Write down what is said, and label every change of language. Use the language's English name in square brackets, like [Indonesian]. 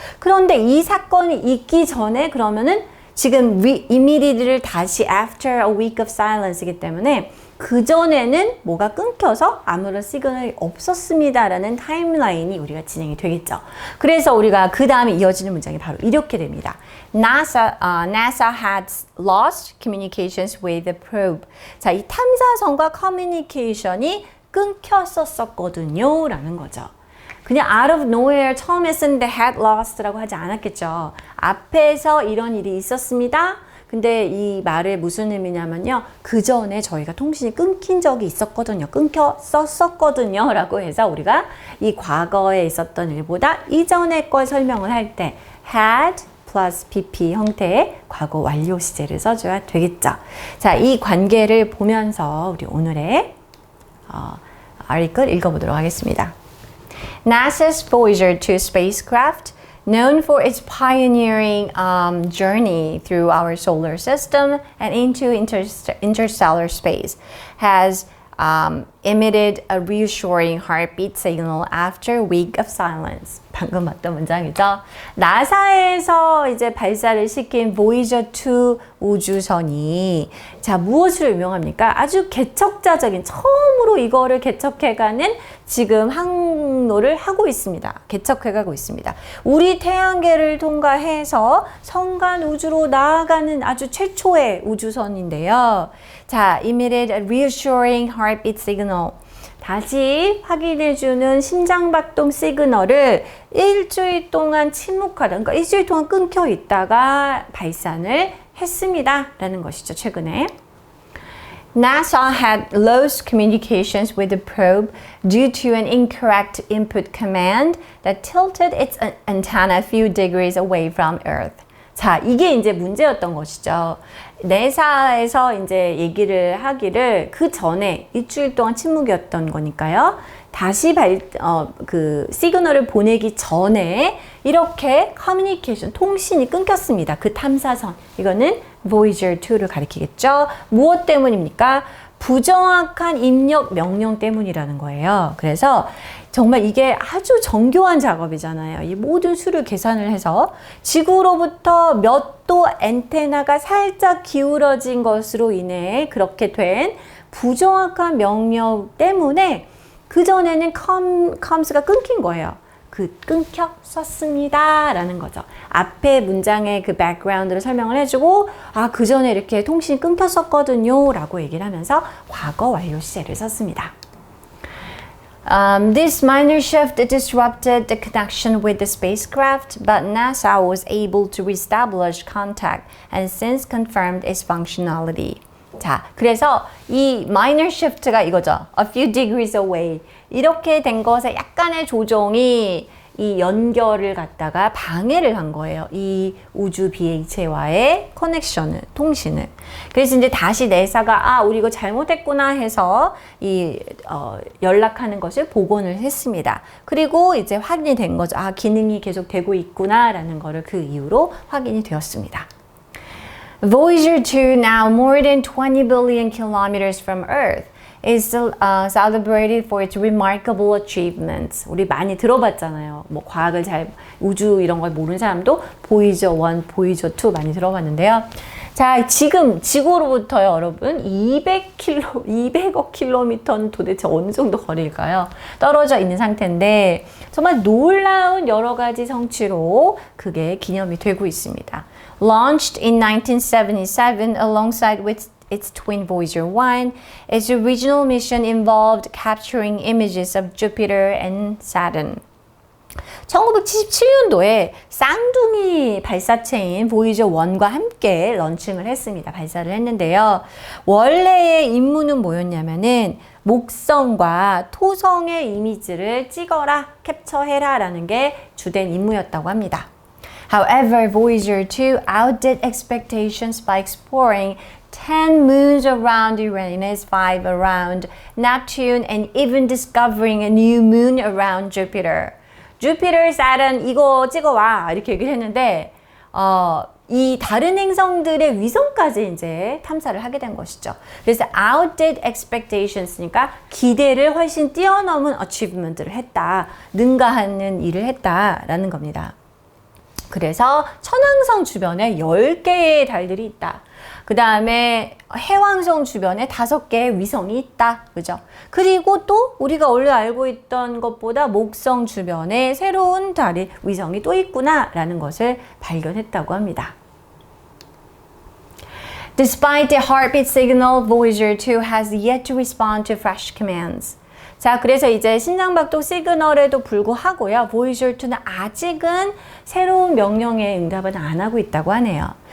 [Korean] 그런데 이 사건이 있기 전에 그러면은 지금 immediate를 다시 [English] after a week of silence [Korean] 이기 때문에 그전에는 뭐가 끊겨서 아무런 시그널이 없었습니다라는 타임라인이 우리가 진행이 되겠죠. 그래서 우리가 그 다음에 이어지는 문장이 바로 이렇게 됩니다. [English] NASA had lost communications with the probe. [Korean] 자, 이 탐사선과 커뮤니케이션이 끊겼었거든요 라는 거죠. 그냥 [English] out of nowhere [Korean] 처음에 쓰는데 [English] had lost [Korean] 라고 하지 않았겠죠. 앞에서 이런 일이 있었습니다. 근데 이 말의 무슨 의미냐면요. 그 전에 저희가 통신이 끊긴 적이 있었거든요. 끊겼었거든요. 라고 해서 우리가 이 과거에 있었던 일보다 이전의 걸 설명을 할 때 had plus PP 형태의 과거 완료 시제를 써줘야 되겠죠. 자, 이 관계를 보면서 우리 오늘의 article 읽어보도록 하겠습니다. [English] NASA's Voyager 2 spacecraft, known for its pioneering journey through our solar system and into interstellar space, has emitted a reassuring heartbeat signal after a week of silence. [Korean] 방금 봤던 문장이죠. 나사에서 이제 발사를 시킨 Voyager 2 우주선이 자, 무엇으로 유명합니까? 아주 개척자적인 처음으로 이거를 개척해가는 지금 항로를 하고 있습니다. 개척해가고 있습니다. 우리 태양계를 통과해서 성간 우주로 나아가는 아주 최초의 우주선인데요. [English] 자, emitted a reassuring heartbeat signal. [Korean] 다시 확인해주는 심장박동 시그널을 일주일 동안 침묵하다, 그러니까 일주일 동안 끊겨 있다가 발산을 했습니다. 라는 것이죠, 최근에. [English] NASA had lost communications with the probe due to an incorrect input command that tilted its antenna a few degrees away from Earth. [Korean] 자, 이게 이제 문제였던 것이죠. 내사에서 이제 얘기를 하기를 그 전에 일주일 동안 침묵이었던 거니까요. 다시 시그널을 보내기 전에 이렇게 커뮤니케이션, 통신이 끊겼습니다. 그 탐사선. 이거는 Voyager 2를 가리키겠죠. 무엇 때문입니까? 부정확한 입력 명령 때문이라는 거예요. 그래서 정말 이게 아주 정교한 작업이잖아요. 이 모든 수를 계산을 해서 지구로부터 몇 도 엔테나가 살짝 기울어진 것으로 인해 그렇게 된 부정확한 명령 때문에 그전에는 coms가 끊긴 거예요. 끊겼었습니다. 라는 거죠. 앞에 문장의 그 background를 설명을 해주고, 그 전에 이렇게 통신이 끊겼었거든요. 라고 얘기를 하면서 과거 완료 시제를 썼습니다. [English] This minor shift disrupted the connection with the spacecraft, but NASA was able to reestablish contact and since confirmed its functionality. [Korean] 자, 그래서 이 [English] minor shift [Korean] 가 이거죠. [English] A few degrees away. [Korean] 이렇게 된 것에 약간의 조정이 이 연결을 갖다가 방해를 한 거예요. 이 우주 비행체와의 커넥션을, 통신을. 그래서 이제 다시 내사가 우리 이거 잘못했구나 해서 연락하는 것을 복원을 했습니다. 그리고 이제 확인이 된 거죠. 기능이 계속 되고 있구나라는 거를 그 이후로 확인이 되었습니다. [English] Voyager 2, now more than 20 billion kilometers from Earth, is celebrated for its remarkable achievements. [Korean] 우리 많이 들어봤잖아요. 뭐 과학을 우주 이런 걸 모르는 사람도 보이저 1, 보이저 2 많이 들어봤는데요. 자, 지금 지구로부터요, 여러분, 200억 킬로미터는 도대체 어느 정도 거리일까요? 떨어져 있는 상태인데, 정말 놀라운 여러 가지 성취로 그게 기념이 되고 있습니다. [English] Launched in 1977 alongside with its twin Voyager 1, its original mission involved capturing images of Jupiter and Saturn. [Korean] 1977년도에 쌍둥이 발사체인 보이저 1과 함께 런칭을 했습니다. 발사를 했는데요. 원래의 임무는 뭐였냐면은 목성과 토성의 이미지를 찍어라, 캡처해라 라는 게 주된 임무였다고 합니다. [English] However, Voyager 2 outdid expectations by exploring 10 moons around Uranus, 5 around Neptune, and even discovering a new moon around Jupiter. [Korean] 주피터, 사turn 이거 찍어와 이렇게 얘기를 했는데 이 다른 행성들의 위성까지 이제 탐사를 하게 된 것이죠. 그래서 [English] outdid expectations [Korean] 니까 기대를 훨씬 뛰어넘은 achievement를 했다, 능가하는 일을 했다라는 겁니다. 그래서 천왕성 주변에 10개의 달들이 있다. 그 다음에 해왕성 주변에 5개의 위성이 있다. 그죠? 그리고 또 우리가 원래 알고 있던 것보다 목성 주변에 새로운 달이, 위성이 또 있구나 라는 것을 발견했다고 합니다. [English] Despite the heartbeat signal, Voyager 2 has yet to respond to fresh commands. [Korean] 자, 그래서 이제 심장박동 시그널에도 불구하고요, Voyager 2는 아직은 새로운 명령에 응답은 안 하고 있다고 하네요.